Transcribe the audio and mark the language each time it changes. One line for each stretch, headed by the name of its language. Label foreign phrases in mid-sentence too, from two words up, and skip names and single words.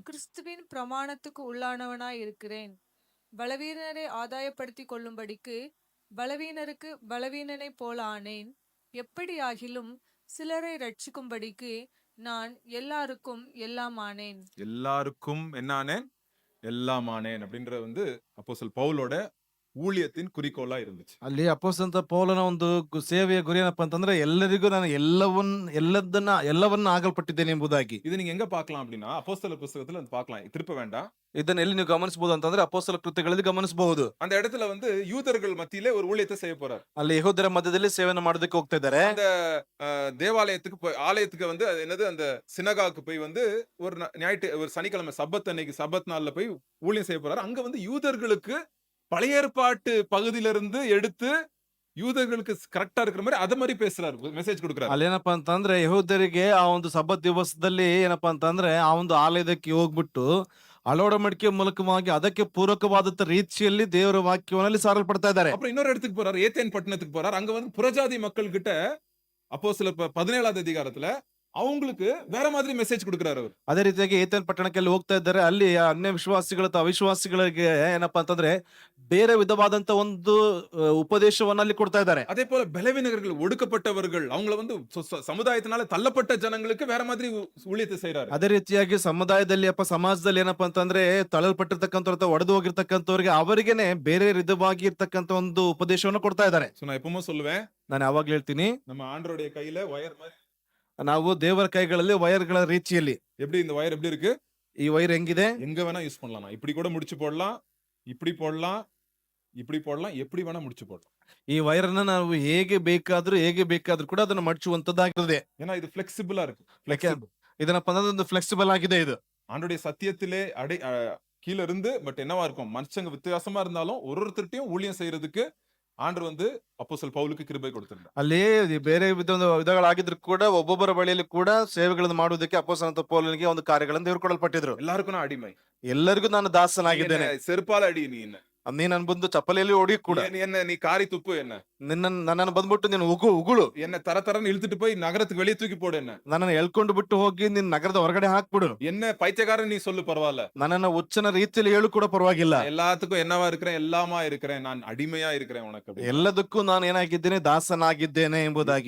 Tamil: கிறிஸ்துவின் பிரமாணத்துக்கு உள்ளானவனாய் இருக்கிறேன். பலவீனரை ஆதாயப்படுத்திக் கொள்ளும்படிக்கு பலவீனருக்கு பலவீனனைப் போல ஆனேன். எப்படியாகிலும் சிலரை ரட்சிக்கும்படிக்கு நான் எல்லாருக்கும் எல்லாம் ஆனேன். எல்லாருக்கும் என்னானேன்? எல்லாமானேன் அப்படின்ற வந்து அப்போஸ்தலர் பவுலோட ஊழியத்தின் குறிக்கோளா இருந்துச்சு.
Kannada: ಅಲ್ಲಿ ಅಪೊಸ್ತಲನಾದ ಪೌಲನ ಒಂದು ಸೇವೆಯ ಗುರಿ ಏನಪ್ಪಾ ಅಂತಂದ್ರೆ, ಎಲ್ಲರಿಗೂ ನಾನು ಎಲ್ಲವನ್ನ ಆಗಲ್ಪಟ್ಟಿದ್ದೇನೆ ಎಂಬುದಾಗಿ.
Tamil: இது நீங்க எங்க பார்க்கலாம் அப்படின்னா, அப்போஸ்தலர் புத்தகத்துல வந்து பார்க்கலாம். திருப்ப வேண்டாம்.
Kannada: ಇದನ್ನ ಎಲ್ಲಿ ನೀವು ಗಮನಿಸಬಹುದು ಅಂತಂದ್ರೆ, ಅಪೊಸ್ತಲ ಕೃತ್ಯಗಳಲ್ಲಿ ಗಮನಿಸಬಹುದು.
Tamil: அந்த இடத்துல வந்து யூதர்கள் மத்தியிலே ஒரு ஊழியத்தை செய்ய போறார்.
Kannada: ಅಲ್ಲಿ ಯೆಹೂದ್ಯರ ಮಧ್ಯದಲ್ಲಿ ಸೇವೆಯನ್ನು ಮಾಡೋದಕ್ಕೆ ಹೋಗ್ತಾ ಇದ್ದಾರೆ.
Tamil: அந்த தேவாலயத்துக்கு போய், ஆலயத்துக்கு வந்து அது என்னது, அந்த சினகாக்கு போய் வந்து ஒரு ஒரு சனிக்கிழமை சப்பத் அன்னைக்கு, சப்பத் நாள்ல போய் ஊழியம் செய்ய போறாரு. அங்க வந்து யூதர்களுக்கு பழைய ஏற்பாட்டு பகுதியிலிருந்து எடுத்து யூதர்களுக்கு கரெக்டா இருக்கிற மாதிரி அத மாதிரி பேசுறாரு, மெசேஜ் கொடுக்குறாரு.
Kannada: ಅಲ್ಲಿ ಏನಪ್ಪಾ ಅಂತಂದ್ರೆ, ಯೆಹೂದ್ಯರಿಗೆ ಆ ಒಂದು ಸಬ್ಬತ್ ದಿವಸದಲ್ಲಿ ಏನಪ್ಪಾ ಅಂತಂದ್ರೆ, ಆ ಒಂದು ಆಲಯದಕ್ಕೆ ಹೋಗ್ಬಿಟ್ಟು ಅಳವಡಿಕೆ ಮೂಲಕವಾಗಿ ಅದಕ್ಕೆ ಪೂರಕವಾದಂತ ರೀತಿಯಲ್ಲಿ ದೇವರ ವಾಕ್ಯವನ್ನು ಸಾರಲ್ಪಡ್ತಾ ಇದ್ದಾರೆ.
Tamil: அப்புறம் இன்னொரு இடத்துக்கு போறாரு, ஏத்தேன் பட்டணத்துக்கு போறாரு. அங்க வந்து புறஜாதி மக்கள் கிட்ட அப்போஸ்தலர் 17வது அதிகாரத்துல அவங்களுக்கு வேற மாதிரி மெசேஜ் கொடுக்குறாரு அவர்.
Kannada: ಅದೇ ರೀತಿಯಾಗಿ ಏತೇನ್ ಪಟ್ಟಣಕ್ಕೆ ಅಲ್ಲಿ ಹೋಗ್ತಾ ಇದ್ದಾರೆ. ಅಲ್ಲಿ ಅನ್ಯ ವಿಶ್ವಾಸಿಗಳು ಅಥವಾ ಅವಿಶ್ವಾಸಿಗಳಿಗೆ ಏನಪ್ಪಾ ಅಂತಂದ್ರೆ ಬೇರೆ ವಿಧವಾದಂತ ಒಂದು ಉಪದೇಶವನ್ನ ಅಲ್ಲಿ ಕೊಡ್ತಾ ಇದ್ದಾರೆ.
Tamil: அதே போல பலவீனர்கள், ஒடுக்கப்பட்டவர்கள், அவங்கள வந்து சமுதாயத்தினால தள்ளப்பட்ட ஜனங்களுக்கு வேற மாதிரி ஊழியத்தை செய்றாரு.
Kannada: ಅದೇ ರೀತಿಯಾಗಿ ಸಮುದಾಯದಲ್ಲಿ ಸಮಾಜದಲ್ಲಿ ಏನಪ್ಪಾ ಅಂತಂದ್ರೆ ತಳ್ಳಲ್ಪಟ್ಟಿರ್ತಕ್ಕಂಥವ್ರ ಅಥವಾ ಒಡೆದು ಹೋಗಿರ್ತಕ್ಕಂಥವ್ರಿಗೆ ಅವರಿಗೇನೆ ಬೇರೆ ವಿಧವಾಗಿ ಇರ್ತಕ್ಕಂಥ ಒಂದು ಉಪದೇಶವನ್ನು ಕೊಡ್ತಾ ಇದ್ದಾರೆ.
Tamil: So நான் எப்பவும் சொல்லுவேன்,
Kannada: ನಾನು ಯಾವಾಗ್ಲೂ ಹೇಳ್ತೀನಿ,
Tamil: நம்ம ஆண்டவருடைய கையில வயர் மாதிரி.
Kannada: ನಾವು ದೇವರ ಕೈಗಳಲ್ಲಿ ವೈರ್ಗಳ ರೀತಿಯಲ್ಲಿ.
Tamil: எப்படி இந்த வயர் எப்படி இருக்கு?
Kannada: ಈ ವೈರ್ ಹೆಂಗಿದೆ?
Tamil: எங்க வேணா யூஸ் பண்ணலாம். நான் இப்படி கூட முடிச்சு போடலாம், இப்படி போடலாம், இப்படி போடலாம், எப்படி வேணா முடிச்சு போடலாம்.
Kannada: ಈ ವೈರ್ ಅನ್ನ ನಾವು ಹೇಗೆ ಬೇಕಾದ್ರೂ ಕೂಡ ಅದನ್ನು ಮಡಚುವಂತದ್ದಾಗಿರುತ್ತೆ.
Tamil: ஏன்னா இது ஃபிளெக்சிபிளா இருக்கு.
Kannada: ಇದನ್ನಪ್ಪ ಅಂದ್ರೆ ಒಂದು ಫ್ಲೆಕ್ಸಿಬಲ್ ಆಗಿದೆ ಇದು.
Tamil: ஆண்டவருடைய சத்தியத்திலே கீழ இருந்து பட் என்னவா இருக்கும், மனுஷங்க வித்தியாசமா இருந்தாலும் ஒருத்தர்ட்டையும் ஊழியம் செய்யறதுக்கு ஆண்டவர் வந்து அப்போஸ்தலன் பவுலுக்கு கிருபை கொடுத்திருந்தார்.
Kannada: ಅಲ್ಲಿ ಬೇರೆ ವಿಧಗಳಾಗಿದ್ರು ಕೂಡ ಒಬ್ಬೊಬ್ಬರ ಬಳಿಯಲ್ಲಿ ಕೂಡ ಸೇವೆಗಳನ್ನು ಮಾಡುವುದಕ್ಕೆ ಅಪೊಸ್ತಲನಾದ ಪೌಲನಿಗೆ ಒಂದು ಕಾರ್ಯಗಳನ್ನು ದೇವರು ಕೊಡಲ್ಪಟ್ಟಿದ್ರು.
Tamil: எல்லாருக்கும் நான் அடிமை.
Kannada: ಎಲ್ಲರಿಗೂ ನಾನು ದಾಸನಾಗಿದ್ದೇನೆ.
Tamil: செருப்பால அடி நீ என்ன,
Kannada: ನೀ ನನ್ ಬಂದು ಚಪ್ಪಲಿಯಲ್ಲಿ ಹೊಡಿ ಕೂಡ,
Tamil: என்ன நீ காரி துப்பு என்ன,
Kannada: ನನ್ನನ್ನು ಬಂದ್ಬಿಟ್ಟು ನೀನು ಉಗುಳು,
Tamil: என்ன தரன்னு இழுத்துட்டு போய் நகரத்துக்கு வெளியே தூக்கி போடு என்ன,
Kannada: ನನ್ನನ್ನು ಎಳ್ಕೊಂಡು ಬಿಟ್ಟು ಹೋಗಿ ನಿನ್ ನಗರದ ಹೊರಗಡೆ ಹಾಕ್ಬಿಡು,
Tamil: என்ன பைத்தியக்காரன் நீ சொல்லு பரவாயில்ல,
Kannada: ನನ್ನನ್ನು ಹುಚ್ಚನ ರೀತಿಯಲ್ಲಿ ಹೇಳು ಕೂಡ ಪರವಾಗಿಲ್ಲ,
Tamil: எல்லாத்துக்கும் என்னவா இருக்கிறேன், எல்லாமா இருக்கிறேன், நான் அடிமையா இருக்கிறேன் உனக்கு.
Kannada: ಎಲ್ಲದಕ್ಕೂ ನಾನು ಏನಾಗಿದ್ದೇನೆ, ದಾಸನಾಗಿದ್ದೇನೆ ಎಂಬುದಾಗಿ.